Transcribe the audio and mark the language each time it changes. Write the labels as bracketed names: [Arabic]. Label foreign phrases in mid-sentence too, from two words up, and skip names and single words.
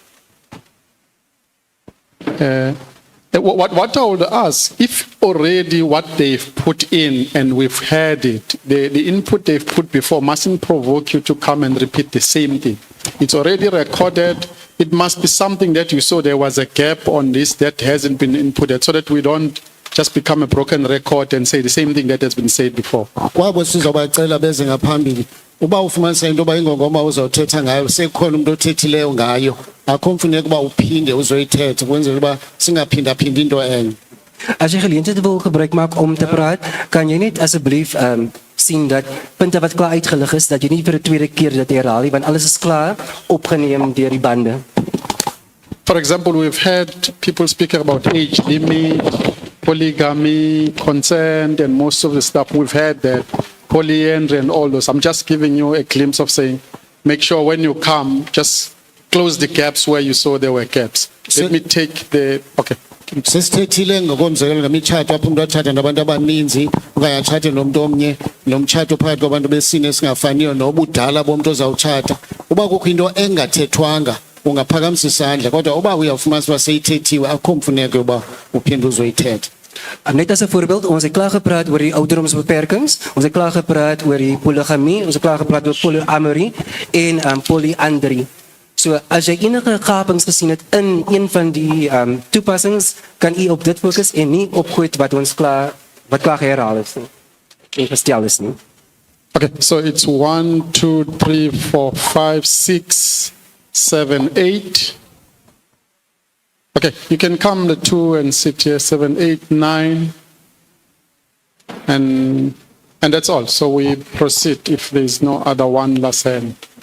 [English] What I would ask, if already what they've put in and we've heard it, the input they've put before mustn't provoke you to come and repeat the same thing. It's already recorded. It must be something that you saw there was a gap on this that hasn't been inputted, so that we don't just become a broken record and say the same thing that has been said before. [Xhosa] Kwabo sizobacela beze ngaphambili. Uba ufumanisa into oba ingongoma uzawuthetha ngayo sekhona umuntu othethileyo ngayo akho mfuneko uba uphinde uzoyithetha kwenzela uba singaphinda-phindi into enye. [Afrikaans] As jy geleentheid wil gebruik maak om te praat, kan jy net asseblief sien dat punte wat klaar uitgelig is, dat jy nie vir 'n tweede keer dit herhaal nie, want alles is klaar opgeneem deur die bande. [English] For example, we've had people speak about age limit, polygamy, consent, and most of the stuff. We've had that polyandry and all those. I'm just giving you a glimpse of saying, make sure when you come, just close the gaps where you saw there were gaps. Let me take the, okay. [Xhosa] Sesithethile ngokomzekelo ngemitshato apho umuntu athatha nabantu abaninzi okanye athathe nomuntu omnye nomtshato phakathi kwabantu besine esingafaniyo nobudala bomuntu ozawutshata uba kukho into engathethwanga ungaphakamisa isandla kodwa uba uyawufumanisa uba seyithethiwe akho mfuneko yoba uphinde uzoyithetha. [Afrikaans] Net as 'n voorbeeld, ons het klaar gepraat oor die ouderdomsbeperkings, ons het klaar gepraat oor die poligamie, ons het klaar gepraat oor polyamorie en polyandry. So as jy enige gapings gesien het in een van die toepassings, kan u op dit fokus en nie op goed wat klaar herhaal is nie. En gestel is nie. [English] Okay, so it's 1, 2, 3, 4, 5, 6, 7, 8. Okay, you can come the 2 and sit here, 7, 8, 9. And that's all. So we proceed if there is no other one last hand.